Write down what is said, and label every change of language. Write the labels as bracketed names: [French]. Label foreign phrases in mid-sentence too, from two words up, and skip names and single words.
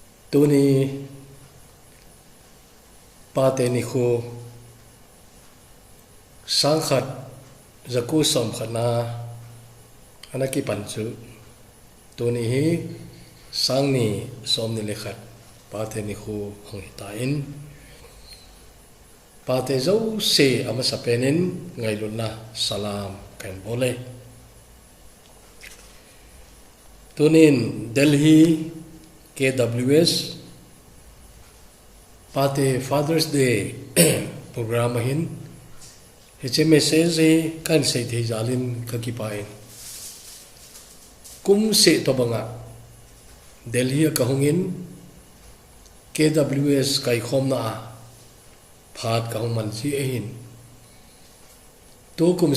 [Thado Chin] tuni pate ni khu sang khat zaku som khana anaki panchu tuni hi sang ni som ni lekhat pate ni khu hong hitain pate zo se ama sapenin ngailuna salam kan bole tunin Delhi KWS pate Father's Day program hin hiche message kan sei thei jalin ka ki pai kum se to banga Delhi ka hongin KWS kai khom na phat ka hong man chi hin tu kum